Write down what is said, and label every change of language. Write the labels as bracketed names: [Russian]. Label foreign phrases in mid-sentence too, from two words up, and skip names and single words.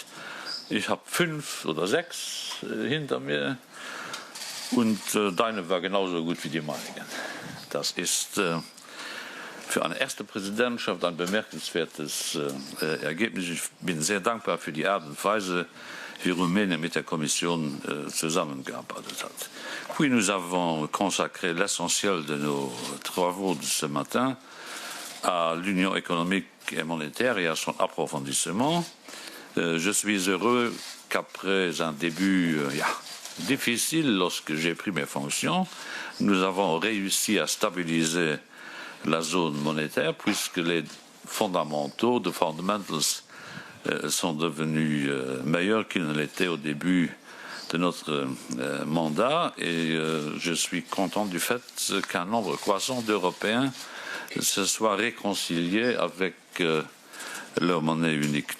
[German] Ich habe 5 oder 6 hinter mir und deine war genauso gut wie die meinigen. Das ist für eine erste Präsidentschaft ein bemerkenswertes Ergebnis. Ich bin sehr dankbar für die Art und Weise, wie Rumänien mit der Kommission zusammengearbeitet hat. [French] Puis nous avons consacré l'essentiel de nos travaux de ce matin à l'Union économique et monétaire et à son approfondissement. Je suis heureux qu'après un début difficile lorsque j'ai pris mes fonctions, nous avons réussi à stabiliser la zone monétaire puisque les fondamentaux, [English] the fundamentals, [French] sont devenus meilleurs qu'ils ne l'étaient au début de notre mandat et je suis content du fait qu'un nombre croissant d'Européens se soient réconciliés avec leur monnaie unique.